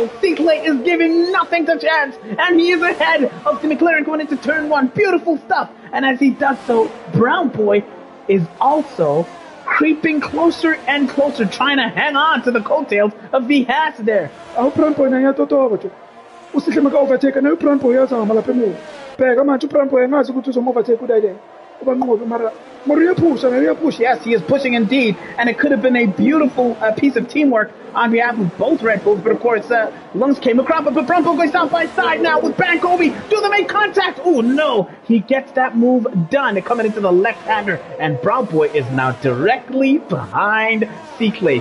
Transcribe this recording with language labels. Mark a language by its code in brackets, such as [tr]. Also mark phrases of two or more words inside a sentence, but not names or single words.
[en] Cicle is giving nothing to chance, and he is ahead of the McLaren going into turn 1. Beautiful stuff. And as he does so, Brown Boy is also creeping closer and closer, trying to hang on to the coattails of the Haas there. [zu] Brown Boy na yatotoba. Usihle maka overtake na Brown Boy yazama lapha emuva. Bheka manje uBrown Boy engazi ukuthi uzomovertake udayile. Ubanqobe mara [en] Yes, he is pushing indeed, and it could have been a beautiful piece of teamwork on behalf of both Red Bulls, but of course, Lungs came across, but Brown Boy goes side by side now with Brakeaway. Do they make contact? Oh no, he gets that move done. Coming into the left-hander, and Brown Boy is now directly behind Cicle.